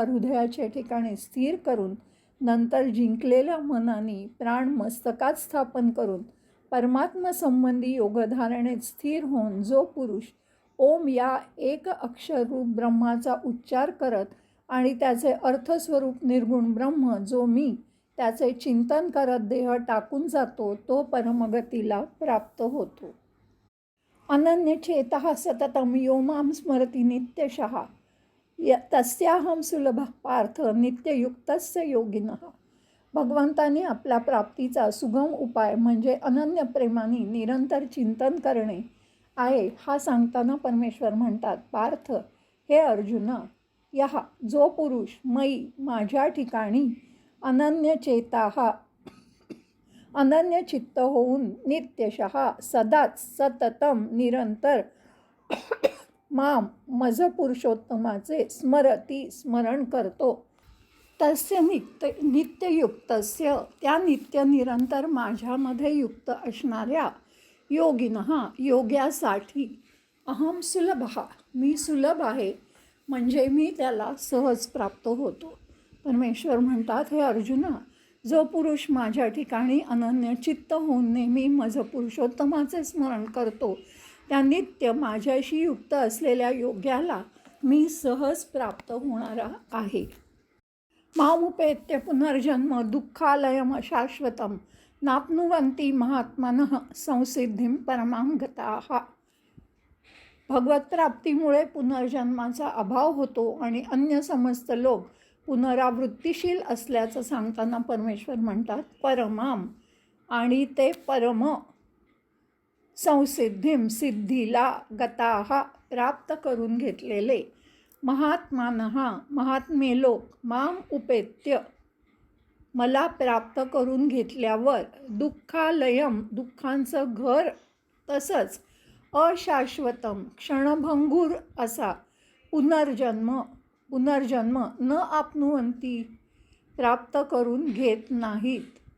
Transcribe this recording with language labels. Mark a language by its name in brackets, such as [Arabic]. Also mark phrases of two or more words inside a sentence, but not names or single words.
[Marathi] हृदयाच्या ठिकाणी स्थिर करून नंतर जिंकलेल्या मनाने प्राण मस्तकात स्थापन करून परमात्मा संबंधी योगधारणेत स्थिर होऊन जो पुरुष ओम या एक अक्षररूप ब्रह्माचा उच्चार करत आणि त्याचे अर्थस्वरूप निर्गुण ब्रह्म जो मी त्याचे चिंतन करत देह टाकून जातो, तो परमगतीला प्राप्त होतो. [Sanskrit] अनन्यचेतः सततं यो मां स्मरति नित्यशः तस्याहं सुलभः पार्थ नित्ययुक्तस्य योगिनः. [Marathi] भगवंतांनी आपल्या प्राप्तीचा सुगम उपाय म्हणजे अनन्य प्रेमाने निरंतर चिंतन करणे आहे. हा सांगताना परमेश्वर म्हणतात, पार्थ, हे अर्जुना, जो पुरुष माझ्या ठिकाणी अनन्य चित्त होऊन नित्यशः सदाच सततम निरंतर मज पुरुषोत्तमाचे स्मरण करतो, [Sanskrit] तस्य नित्ययुक्तस्य [Marathi] त्या नित्य निरंतर माझ्यामध्ये युक्त असणाऱ्या योग्यासाठी [Sanskrit] अहम सुलभः, [Marathi] मी सुलभ आहे, म्हणजे मी त्याला सहज प्राप्त होतो. परमेश्वर म्हणतात, हे अर्जुना, जो पुरुष माझ्या ठिकाणी अनन्य चित्त होऊन नेहमी माझं पुरुषोत्तमाचे स्मरण करतो, त्या नित्य माझ्याशी युक्त असलेल्या योग्याला मी सहज प्राप्त होणारा आहे. [Sanskrit] मामुपेत्य पुनर्जन्म दुःखालयम अशाश्वतम नाप्नुवन्ति महात्मनः संसिद्धिं परमां गताः. [Marathi] भगवत प्राप्तीमुळे पुनर्जन्माचा अभाव होतो आणि अन्य समस्त लोक पुनरावृत्तीशील असल्याचं सांगताना परमेश्वर म्हणतात, परमाम, आणि ते परम संसिद्धिं सिद्धीला गताः प्राप्त करून घेतलेले महात्मे लोक [Sanskrit] माम उपेत्य [Marathi] मला प्राप्त करून घेतल्यावर दुःखालयम दुःखांचं घर तसंच अशाश्वतम क्षणभंगूर असा पुनर्जन्म पुनर्जन्म [Sanskrit] न आपनुवंती, [Marathi] प्राप्त करून घेत नाहीत.